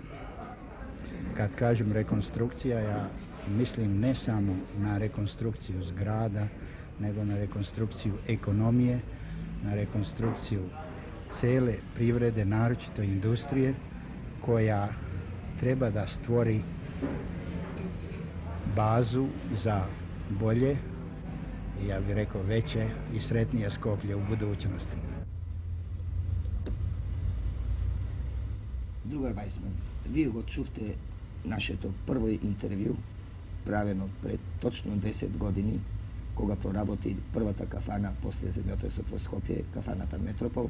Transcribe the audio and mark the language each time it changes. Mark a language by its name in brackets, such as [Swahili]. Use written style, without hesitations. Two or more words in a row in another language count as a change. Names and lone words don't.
[Serbian] Kad kažem rekonstrukcija, ja mislim ne samo na rekonstrukciju zgrada, nego na rekonstrukciju ekonomije, na rekonstrukciju cele privrede, naročito industrije, koja treba da stvori bazu za bolje, ja bih rekao veće i sretnije Skoplje u budućnosti. [Macedonian] Другар Weissman, вие го чувте нашето прво интервју, правено пред точно 10 години, кога проработи првата кафана после земјотресот во Скопје, кафаната Метропол.